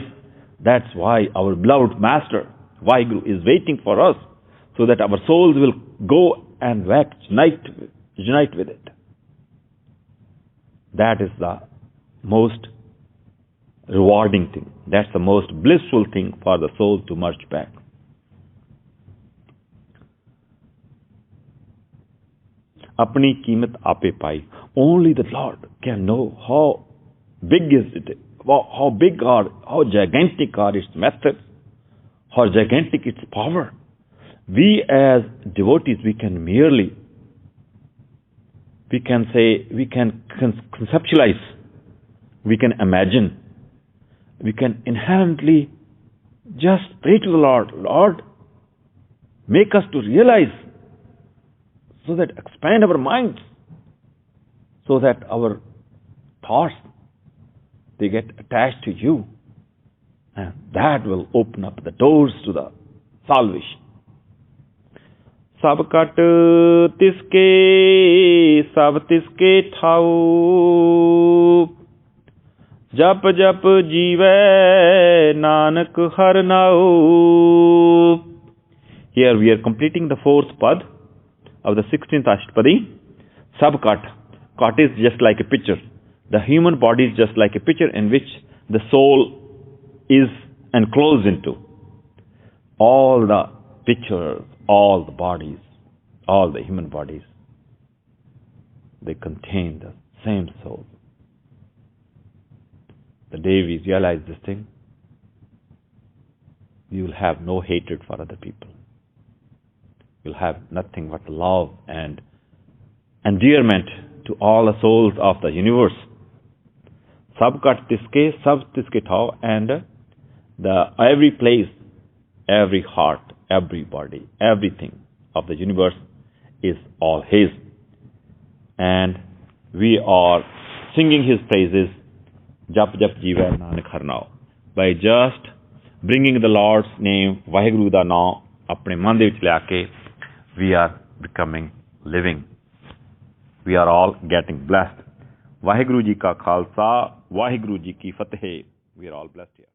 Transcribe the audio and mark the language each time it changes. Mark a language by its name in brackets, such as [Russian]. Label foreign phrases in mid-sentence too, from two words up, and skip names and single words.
[English] That's why our beloved Master, Vaheguru, is waiting for us, so that our souls will go and unite with it. That is the most rewarding thing. That's the most blissful thing for the soul to merge back. [Punjabi] ਆਪਨੀ ਕੀਮਤਿ ਆਪੇ ਪਾਈ. [English] Only the Lord can know how big is it, how big or how gigantic are its methods, how gigantic its power. We as devotees, we can conceptualize, we can imagine, we can inherently just pray to the Lord, Lord, make us to realize, so that expand our minds, so that our thoughts, they get attached to you, and that will open up the doors to the salvation. [Punjabi] ਸਭ ਘਟ ਤਿਸ ਕੇ, ਸਭ ਤਿਸ ਕੇ ਠਾਉ, ਜਪਿ ਜਪਿ ਜੀਵੈ ਨਾਨਕ ਹਰਿ ਨਾਉ. [English] Here we are completing the fourth pad of the 16th Ashtapadi. Sabkat. Kat is just like a picture. The human body is just like a picture in which the soul is enclosed into. All the pictures, all the bodies, all the human bodies, they contain the same soul. The day we realize this thing, we will have no hatred for other people. We'll have nothing but love and endearment to all the souls of the universe. [Punjabi] ਸਭ ਘਟ ਤਿਸ ਕੇ, ਸਭ ਤਿਸ ਕੇ ਠਾਉ, [English] and the every place, every heart, everybody, everything of the universe is all His. And we are singing His praises, [Punjabi] ਜਪਿ ਜਪਿ ਜੀਵੈ ਨਾਨਕ ਹਰਿ ਨਾਉ, [English] by just bringing the Lord's name, [Punjabi] ਵਾਹਿਗੁਰੂ ਦਾ ਨਾਮ, ਆਪਣੇ ਮਨ ਦੇ ਵਿਚ ਲੈ ਆ ਕੇ, [English] we are becoming living. We are all getting blessed. [Punjabi] ਵਾਹਿਗੁਰੂ ਜੀ ਕਾ ਖ਼ਾਲਸਾ, ਵਾਹਿਗੁਰੂ ਜੀ ਕੀ ਫ਼ਤਹਿ. [English] We are all blessed here.